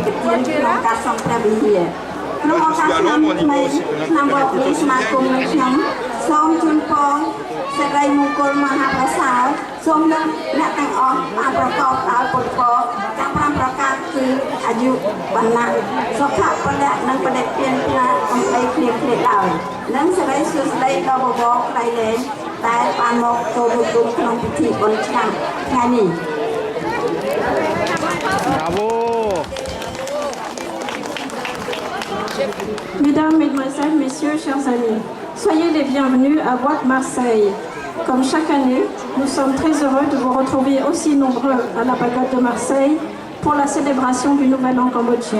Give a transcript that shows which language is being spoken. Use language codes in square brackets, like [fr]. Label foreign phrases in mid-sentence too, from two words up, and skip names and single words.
[km] វិធានក្នុងការសង់ព្រះវិហារក្នុងឱកាសឆ្នាំថ្មីឆ្នាំបកនេះសមាគមនៃខ្ញុំសូមជូនពរសិរីមង្គលមហាប្រសើរសូមនឹងអ្នកទាំងអស់បានប្រកបដោយពុទ្ធពរទាំង5ប្រការគឺអាយុវណ្ណៈសុខៈពលៈនិងបដិទានប្រាអំដីគ្នាដោយនិងសិរីសួស្ដីដល់បវរខ្លៃលែងដែលបានមកចូលរួមក្នុងពិធីបុណ្យឆ្នាំថ្ងៃនេះ [fr] Bravo! Mesdames, Mesdemoiselles, Messieurs, chers amis, soyez les bienvenus à Wat Marseille. Comme chaque année, nous sommes très heureux de vous retrouver aussi nombreux à la pagode de Marseille pour la célébration du Nouvel An cambodgien.